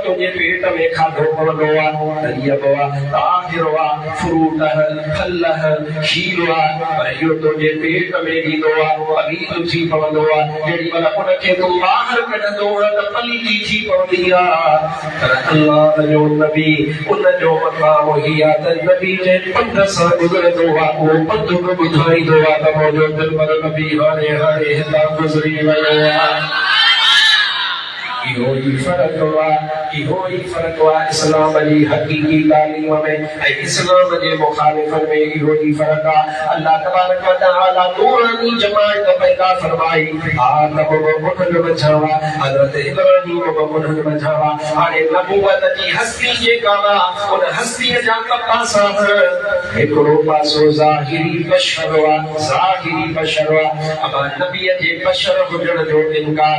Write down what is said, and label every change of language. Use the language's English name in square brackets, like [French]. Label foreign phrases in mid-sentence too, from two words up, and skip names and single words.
[Sindhi] तुंहिंजे पेट में खाधो पवंदो आहे तरीअब आहे ताहिर आहे फ्रूट फल खीर आहे पर इहो तुंहिंजे पेट में ॾींदो आहे पलीत थी पवंदो आहे जेॾी महिल उनखे तूं ॿाहिरि कढंदो आहे त पलीती थी पवंदी आहे पर अल्लाह जो नबी उन जो मक़ाम ई आहे त नबी जे पंध सां गुज़रंदो आहे उहो पंध बि ॿुधाईंदो आहे त मुंहिंजो दिलबर नबी हाणे हाणे हितां गुज़री वियो आहे इहो ई फ़र्क़ु आहे इस्लाम जी हक़ीक़ी तालीम में ऐं इस्लाम जे मुखालिफ़नि में इहो ई फ़र्क़ु आहे अल्लाह तबारक व तआला नूरानी जमात पैदा फरमाई आदम बि उन्हनि मंझां हुआ हज़रत इब्राहीम बि उन्हनि मंझां हुआ हाणे नबूवत जी हस्ती जेका आहे उन हस्तीअ जा पासा हिकिड़ो पासो ज़ाहिरी बशर आहे अमा नबीअ जे बशर हुजण जो इनकार